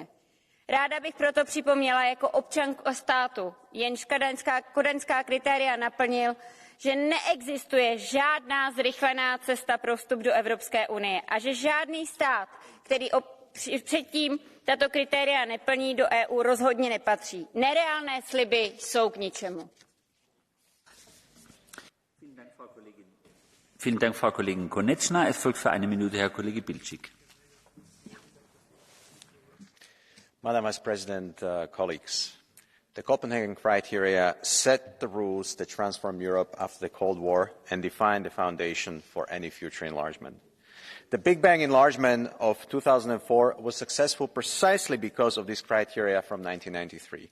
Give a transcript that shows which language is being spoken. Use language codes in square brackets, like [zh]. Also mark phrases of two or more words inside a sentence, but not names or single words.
[cs] Ráda bych proto připomněla jako občanka státu, jenž kodaňská kritéria naplnil, že neexistuje žádná zrychlená cesta pro vstup do Evropské unie a že žádný stát, který předtím tato kritéria neplní, do EU rozhodně nepatří. Nereálné sliby jsou k ničemu. [de] Vielen Dank, Frau Kollegin Konečná. Es folgt für eine Minute Herr Kollege Bilčík. [en] Madam Vice President, colleagues, the Copenhagen criteria set the rules that transformed Europe after the Cold War and define the foundation for any future enlargement. The Big Bang enlargement of 2004 was successful precisely because of these criteria from 1993.